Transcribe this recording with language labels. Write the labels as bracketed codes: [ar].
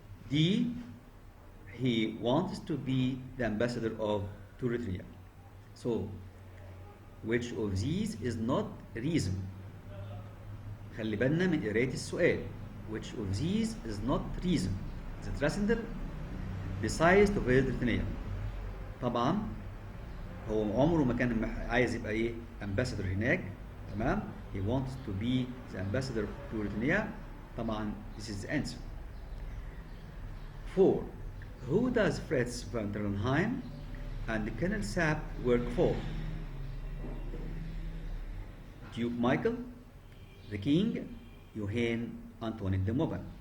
[en] D, he wants to be the ambassador to Rutenea. So which of these is not reason? [ar] خلي بالنا من قراية السؤال. [en] which of these is not reason that Rasindel decides to visit Lithuania. [ar] طبعا هو عمره ما كان عايز يبقى ايه ambassador هناك، تمام؟ [en] he wants to be the ambassador to Lithuania. طبعا this is the answer. 4. Who does Fritz von der Leyen and Colonel Sapp work for? Duke Michael, the King, Johann Antoine de Moban.